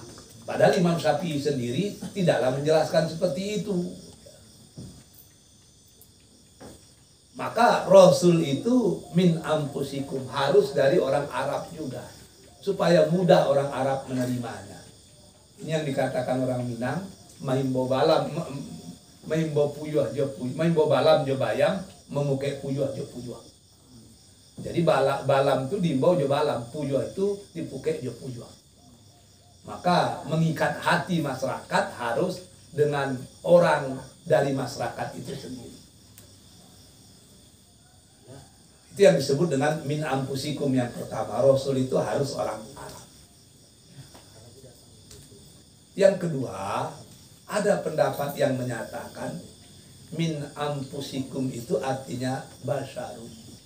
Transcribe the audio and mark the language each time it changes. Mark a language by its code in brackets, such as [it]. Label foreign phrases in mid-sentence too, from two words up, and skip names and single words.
[id] Padahal Imam Syafi'i sendiri tidaklah menjelaskan seperti itu. Maka Rasul itu [ar] من أنفسكم, [id] harus dari orang Arab juga, supaya mudah orang Arab menerimanya. Ini yang dikatakan orang Minang, [min] mahimbo balam, mahimbo puyuh jo puyuh, mahimbo balam jo bayam, memukai puyuh jo puyuh. [id] Jadi balam itu diimbau jo balam, puyuh itu dipukai jo puyuh. Maka mengikat hati masyarakat harus dengan orang dari masyarakat itu sendiri. Itu yang disebut dengan [ar] من أنفسكم [id] yang pertama. Rasul itu harus orang Arab. Yang kedua, ada pendapat yang menyatakan [ar] من أنفسكم [id] itu artinya basyarun.